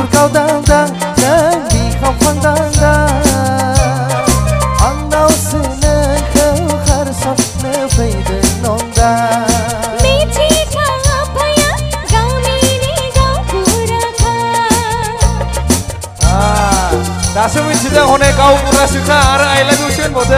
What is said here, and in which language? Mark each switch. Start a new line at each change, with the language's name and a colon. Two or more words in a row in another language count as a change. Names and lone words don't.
Bodo: गावदांदां नों बिखाव फांदांदां आंनाव सोनोखौ खारसनो फैदों नंदा मिथिखा आफाया गामिनि गावबुराखा दासो मिथिदों हनै गावबुरासोखा आरो
English: I love you
Bodo: सो होनबावदों